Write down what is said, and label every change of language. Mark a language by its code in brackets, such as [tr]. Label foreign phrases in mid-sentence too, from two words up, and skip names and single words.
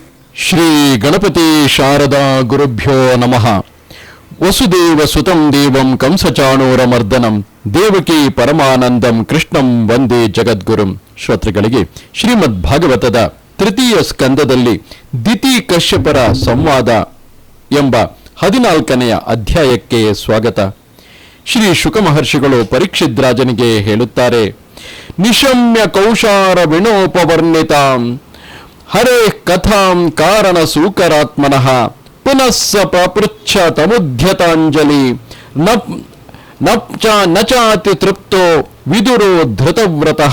[sa] ಶ್ರೀ ಗಣಪತಿ ಶಾರದಾ ಗುರುಭ್ಯೋ ನಮಃ. ವಸುದೇವ ಸುತಂ ದೇವಂ ಕಂಸಚಾಣೂರಮರ್ದನಂ ದೇವಕಿ ಪರಮಾನಂದಂ ಕೃಷ್ಣಂ ವಂದೇ ಜಗದ್ಗುರುಂ. [kn] ಶ್ರೋತೃಗಳಿಗೆ ಶ್ರೀಮದ್ ಭಾಗವತದ ತೃತೀಯ ಸ್ಕಂದದಲ್ಲಿ ದಿತಿ ಕಶ್ಯಪರ ಸಂವಾದ ಎಂಬ 14ನೆಯ ಅಧ್ಯಾಯಕ್ಕೆ ಸ್ವಾಗತ. ಶ್ರೀ ಶುಕ ಮಹರ್ಷಿಗಳು ಪರೀಕ್ಷಿತ್ ರಾಜನಿಗೆ ಹೇಳುತ್ತಾರೆ, [sa] ನಿಶಮ್ಯ ಕೌಶಾರ ವಿಣೋಪವರ್ಣಿತಾಂ ಹರೇ ಕಥಾಂ ಕಾರಣ ಸೂಕರಾತ್ಮನಃ ಪುನಸ್ಸ ಪಪೃಚ್ಛ ತಮುದ್ಯತಾಂಜಲಿ ನಚಾತಿ ತೃಪ್ತೋ ವಿದುರೋ ಧೃತವ್ರತಃ.